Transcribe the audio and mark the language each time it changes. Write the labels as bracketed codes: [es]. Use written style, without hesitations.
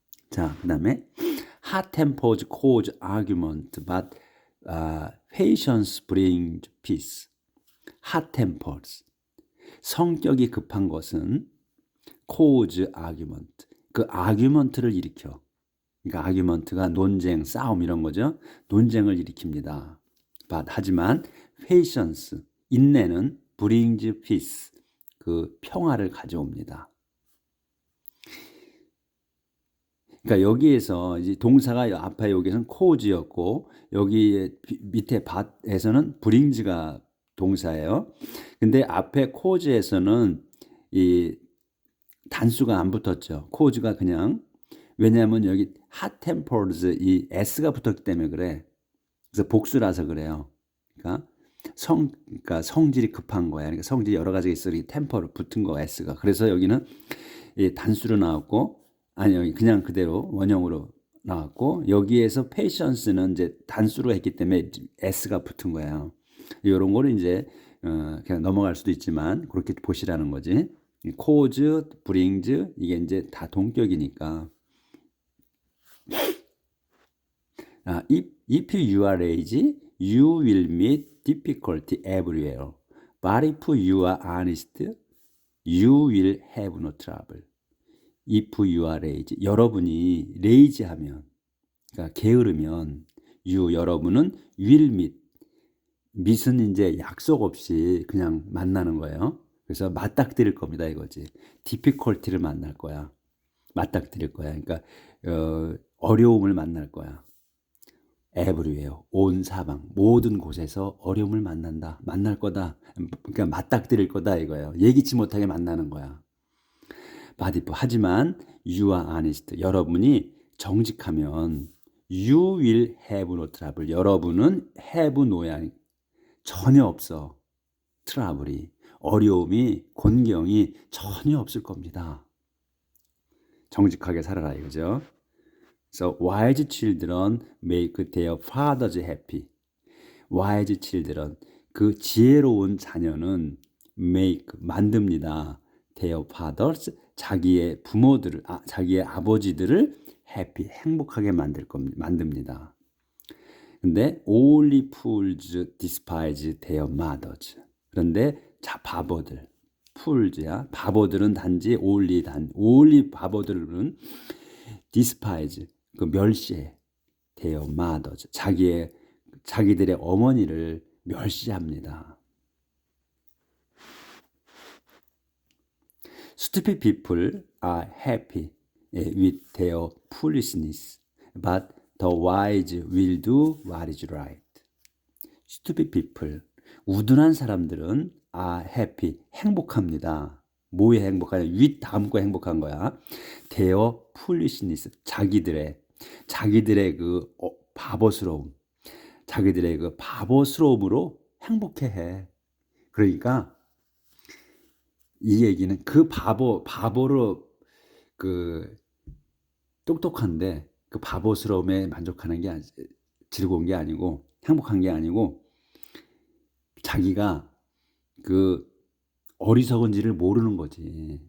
[ko] 자, 그다음에 [en] hot tempers cause argument, but patience brings peace. hot tempers. [ko] 성격이 급한 것은 [en] cause argument. [ko] 그 argument를 일으켜. 그러니까 argument가 논쟁, 싸움 이런 거죠. 논쟁을 일으킵니다. [en] but [ko] 하지만 [en] patience, [ko] 인내는 [en] brings peace. [ko] 그 평화를 가져옵니다. 그러니까 여기에서 이제 동사가 앞에 여기서는 cause였고 여기 밑에 bat에서는 brings가 동사예요. 근데 앞에 cause에서는 이 단수가 안 붙었죠. cause가 그냥 왜냐하면 여기 hot tempers 이 s가 붙었기 때문에 그래. 그래서 복수라서 그래요. 그러니까 성질이 급한 거야. 그러니까 성질이 여러 가지가 있어. 이 템퍼로 붙은 거 s가. 그래서 여기는 이 단수로 나왔고 아니 그냥 그대로 원형으로 나왔고 여기에서 patience는 이제 단수로 했기 때문에 s가 붙은 거예요. 이런 거를 이제 그냥 넘어갈 수도 있지만 그렇게 보시라는 거지. cause, brings 이게 이제 다 동격이니까. [en] If you are lazy, you will meet difficulty everywhere. But if you are honest, you will have no trouble. If you are lazy, [ko] 여러분이 lazy하면, 그러니까 게으르면, 여러분은 [en] will meet. [ko] meet은 이제 약속 없이 그냥 만나는 거예요. 그래서 맞닥뜨릴 겁니다, 이거지. difficulty를 만날 거야. 맞닥뜨릴 거야. 그러니까 어려움을 만날 거야. everywhere, 온 사방, 모든 곳에서 어려움을 만날 거다. 그러니까 맞닥뜨릴 거다 이거예요. 예기치 못하게 만나는 거야. 하지만 [en] you are honest, [ko] 여러분이 정직하면 [en] you will have no trouble, [ko] 여러분은 [en] have no [ko] 야, 전혀 없어. 트러블이, 어려움이, 곤경이 전혀 없을 겁니다. 정직하게 살아라 이거죠. [en] So wise children make their fathers happy. wise children, [ko] 그 지혜로운 자녀는 make, 만듭니다. [en] their fathers, [ko] 자기의 부모들을, 자기의 아버지들을 happy, 행복하게 만듭니다. 근데 [en] only fools despise their mothers. [ko] 그런데 바보들, fools야. 바보들은 단지 only 바보들은 despise, 그 멸시해. [en] their mothers, [ko] 자기들의 어머니를 멸시합니다. [en] Stupid people are happy with their foolishness, but the wise will do what is right. Stupid people, [ko] 우둔한 사람들은 [en] are happy, [ko] 행복합니다. 뭐에 행복하냐? with 다음 거 행복한 거야. [en] their foolishness, [ko] 자기들의 그 바보스러움, 자기들의 그 바보스러움으로 행복해해. 그러니까 이 얘기는 그 바보로 그 똑똑한데 그 바보스러움에 만족하는 게 즐거운 게 아니고 행복한 게 아니고 자기가 그 어리석은지를 모르는 거지.